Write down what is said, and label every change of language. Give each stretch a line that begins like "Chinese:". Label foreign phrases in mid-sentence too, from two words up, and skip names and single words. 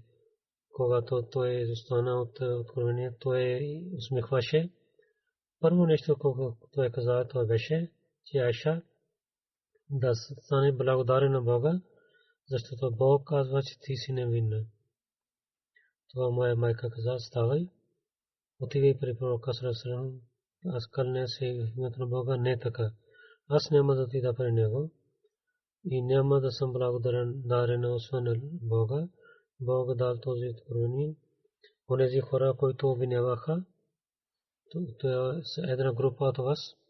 Bulgarian: Когато той застана от откровение, той усмихваше. Първо нещо, което той каза, това беше, че Айша да стане благодарен на Бога, защото Бог казва, че ти си невинна. Това моя майка каза, ставай, отивай при пророка
Arabic: صلى الله عليه وسلم,
Bulgarian: аз кълня се в името на Бога, не така. Аз няма да отида при него и няма да съм благодарен освен Бога. Бог дал този откровение. Онези хора, които обвиняваха, това е една група от вас.